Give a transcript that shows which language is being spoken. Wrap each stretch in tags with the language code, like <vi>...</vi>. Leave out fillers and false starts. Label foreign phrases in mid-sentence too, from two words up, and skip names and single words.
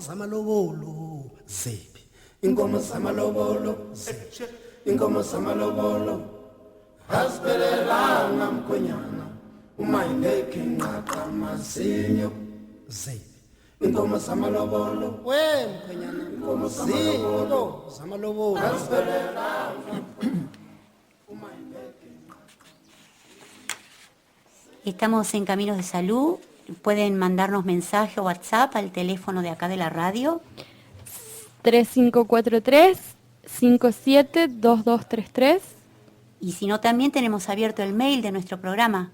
<zu>zamalobolo ziphi inkomo zamalobolo ziphi inkomo zamalobolo asiphelelanga mkhwenyana uma ingekho inqaqa mazinyo ziphi inkomo zamalobolo we mkhwenyana inkomo zamalobolo asiphelelanga uma ingekho inqaqa.</zu> <es>Estamos en Caminos de Salud. Pueden mandarnos mensaje o WhatsApp al teléfono de acá de la radio. 3543-572233. Y si no, también tenemos abierto el mail de nuestro programa.</es>